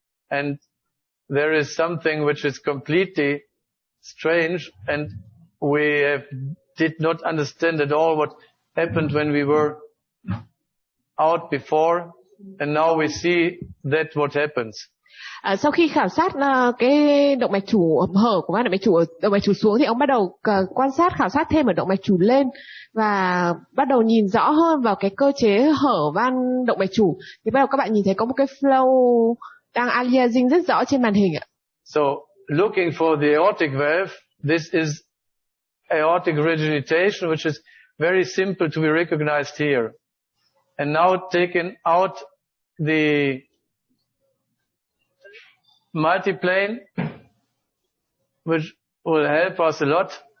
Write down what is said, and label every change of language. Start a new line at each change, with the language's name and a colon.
English: And there is something which is completely strange, and we did not understand at all what happened when we were out before, and now we see that what happens.
Vietnamese: Sau khi khảo sát cái động mạch chủ hở của van động mạch chủ ở động mạch chủ xuống thì ông bắt đầu quan sát khảo sát thêm ở động mạch chủ lên và bắt đầu nhìn rõ hơn vào cái cơ chế hở van động mạch chủ. Thì bắt đầu các bạn nhìn thấy có một cái flow đang aliasing rất rõ trên màn hình ạ.
English: So looking for the aortic valve, this is aortic regurgitation, which is very simple to be recognized here. And now taking out the multiplane, which will help us a lot.